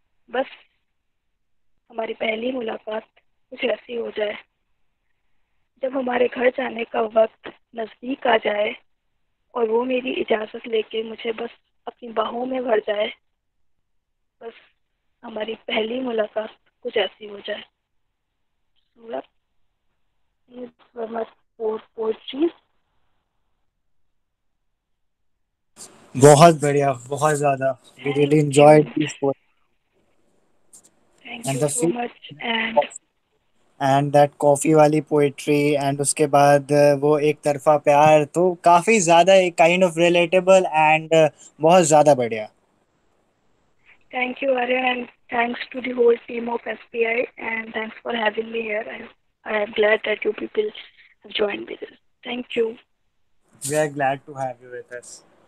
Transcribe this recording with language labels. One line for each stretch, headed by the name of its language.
Hindi: बस हमारी पहली मुलाकात कुछ ऐसी हो जाए जब हमारे घर जाने का वक्त नज़दीक आ जाए और वो मेरी इजाज़त लेके मुझे बस अपनी बाहों में भर जाए। बस हमारी पहली मुलाकात कुछ ऐसी हो जाए।
English: सूरत, these were my 4 poetries.
Hindi: बहुत बढ़िया, बहुत ज़्यादा।
English: We really enjoyed these poems Thank and you the so much. and that
Hindi: coffee वाली पोइट्री एंड उसके बाद वो एक तरफा प्यार, तो काफी ज्यादा एक
English: kind of relatable and
Hindi: बहुत ज्यादा बढ़िया।
English: Thank you, Aryan, and thanks to the whole team of SPI, and thanks for having me here. I am glad that you people have joined with us. Thank you. We are glad to have you with us.